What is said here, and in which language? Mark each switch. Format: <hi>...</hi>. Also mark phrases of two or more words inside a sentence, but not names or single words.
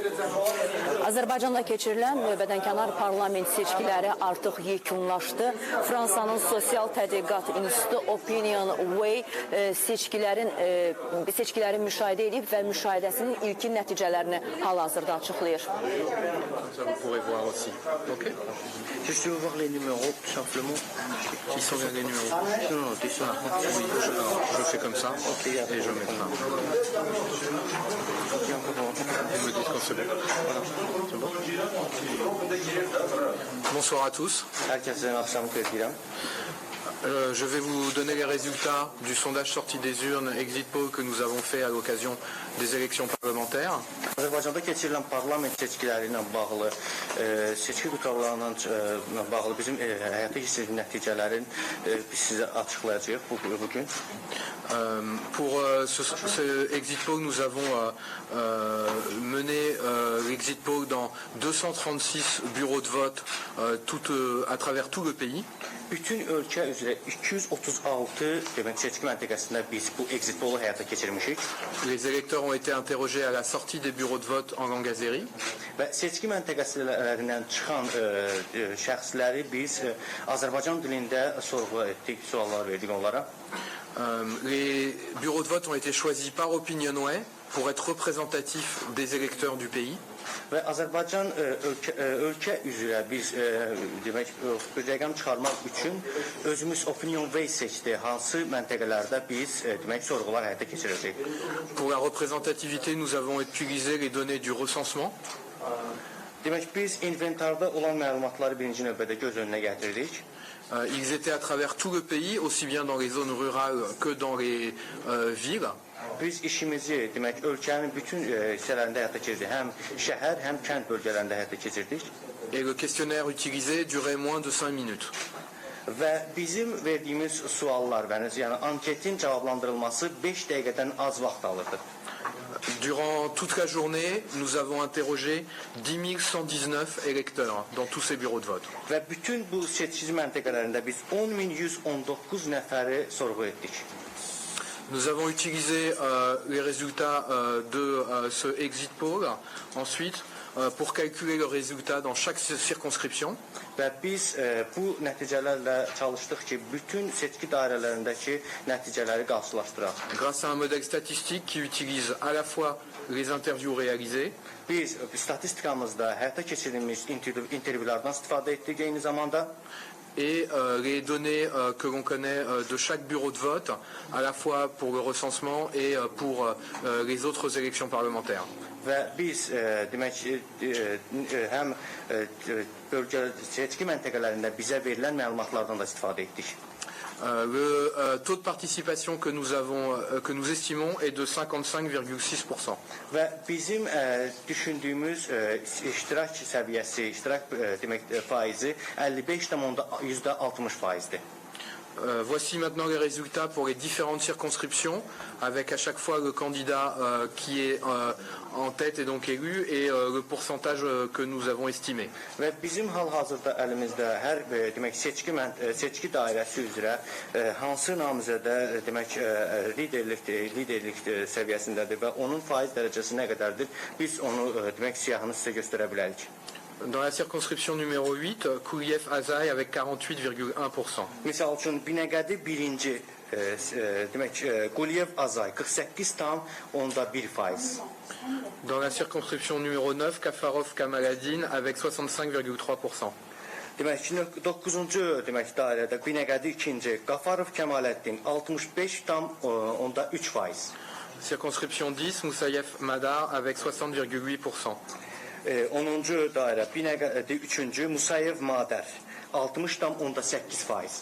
<az>Azərbaycanda keçirilən növbədənkənar parlament seçkiləri artıq yekunlaşdı. Fransanın Sosial Tədqiqat İnstitutu Opinion Way seçkiləri müşahidə edib və müşahidəsinin ilkin nəticələrini hal-hazırda açıqlayır.</az> <fr>Juste voir les numéros, tout simplement. Qui sont bien les numéros? Non, tu sais. Je fais comme ça et je mets ça. Vous me dites quand c'est bon. Voilà. C'est bon. Bonsoir à tous.</fr> <az>Herkesin akşamı kıyıram.</az> <fr>Je vais vous donner les résultats du sondage sorti des urnes</fr> <en>Exit Poll</en> <fr>que nous avons fait à l'occasion des élections parlementaires.</fr> <az>Azərbaycanda keçirilən parlament seçkiləri ilə bağlı, seçki qutarlarına bağlı bizim həyata keçirilən nəticələrin biz sizə açıqlayacağıq bugün.</az> <fr>Pour ce</fr> <en>Exit Poll,</en> <fr>nous avons mené l'</fr> <en>Exit Poll</en> <fr>dans 236 bureaux de vote à travers tout le pays.</fr> <az>Bütün ölkə üzrə 236 demək seçki məntəqəsində biz bu</az> <en>Exit Poll-</en> <az>u həyata keçirmişik.</az> <fr>Les électeurs ont été interrogés à la sortie des bureaux de vote en langue azéri.</fr> <az>Və seçki məntəqəsilərindən çıxan şəxsləri biz Azərbaycan dilində sorğu etdik, suallar verdik onlara.</az> <fr>Les bureaux de vote ont été choisis par Opinionway pour être représentatifs des électeurs du pays.</fr> <az>Və Azərbaycan ölkə üzrə biz demək rəqəm çıxarmaq üçün özümüz Opinionway seçdi. Hansı məntəqələrdə biz demək sorğular həyata keçirəcəyik.</az> <fr>Pour la représentativité, nous avons utilisé les données du recensement.</fr> <az>Demək biz inventarda olan məlumatları birinci növbədə göz önünə gətirdik.</az> <fr>Ils étaient à travers tout le pays, aussi bien dans les zones rurales que dans les villes.</fr> <az>Biz işimizi demək ölkənin bütün hissələrində həyata keçirdik. Həm şəhər, həm kənd bölgələrində həyata keçirdik.</az> <fr>Et le questionnaire utilisé durait moins de 5 minutes.</fr> <az>Və bizim verdiyimiz suallar, yəni anketin cavablandırılması 5 dəqiqədən az vaxt alırdı.</az> <fr>Durant toute la journée, nous avons interrogé 10 119 électeurs dans tous ces bureaux de vote.</fr> <az>Və bütün bu seçici məntəqələrində biz 10.119 nəfəri sorğu etdik.</az> <fr>Nous avons utilisé les résultats de ce</fr> <en>Exit Poll</en> <fr>ensuite pour calculer le résultat dans chaque circonscription.</fr> <az>Və biz bu nəticələrlə çalışdıq ki, bütün seçki dairələrindəki nəticələri qarşılaşdıraq.</az> <fr>Grâce à un modèle statistique qui utilise à la fois les interviews réalisées,</fr> <az>biz statistikamızda həyata keçirilmiş intervyulardan istifadə etdik eyni zamanda.</az> <fr>Et les données que l'on connaît de chaque bureau de vote, à la fois pour le recensement et pour les autres élections parlementaires.</fr> <az>Və biz demək həm bölgə seçki məntəqələrində bizə verilən məlumatlardan da istifadə etdik.</az> <fr>Le taux de participation que nous estimons est de 55,6%.</fr> <az>Və bizim düşündüyümüz iştirak səviyyəsi, iştirak demək faizi 55,60%'dir.</az> <fr>Voici maintenant les résultats pour les différentes circonscriptions, avec à chaque fois le candidat qui est en tête et donc élu et le pourcentage que nous avons estimé.</fr> <az>Və bizim hal-hazırda əlimizdə hər demək seçki dairəsi üzrə hansı namizədə demək liderlik səviyyəsindədir və onun faiz dərəcəsi nə qədərdir? Biz onu demək siyahını sizə göstərə bilərik.</az> <fr>Dans la circonscription numéro 8, Kouliyev Azaï avec 48,1%.</fr> <az>Misal üçün Binəqədi birinci demək Kouliyev Azay 48,1%.</az> <fr>Dans la circonscription numéro 9, Kafarov Kamaladin avec 65,3%.</fr> <az>Demək ki 9-cu demək dairədə Binəqədi ikinci, Qafarov Kamaləddin 65,3%.</az> <fr>Circonscription 10, Moussayev Madar avec 60,8%.</fr> <az>10-cu dairə Binəqədi 3-cü, Musayev Madər 60,8%.</az>